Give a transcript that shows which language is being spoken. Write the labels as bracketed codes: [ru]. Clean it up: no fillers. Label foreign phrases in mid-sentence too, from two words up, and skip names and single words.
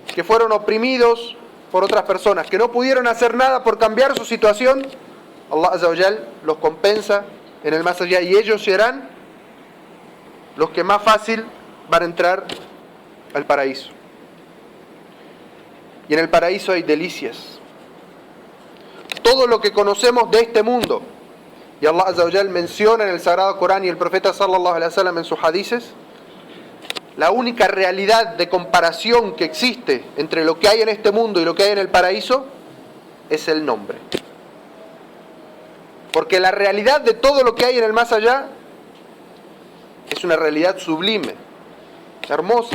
[es] que fueron oprimidos por otras personas, que no pudieron hacer nada por cambiar su situación, [ar] الله عز وجل [es] los compensa en el más allá y ellos serán los que más fácil van a entrar al paraíso. Y en el paraíso hay delicias. Todo lo que conocemos de este mundo, y [ar] الله عز وجل [es] menciona en el Sagrado Corán y el Profeta [ar] صلى الله عليه وسلم [es] en sus hadices, la única realidad de comparación que existe entre lo que hay en este mundo y lo que hay en el paraíso es el nombre. Porque la realidad de todo lo que hay en el más allá es una realidad sublime, hermosa.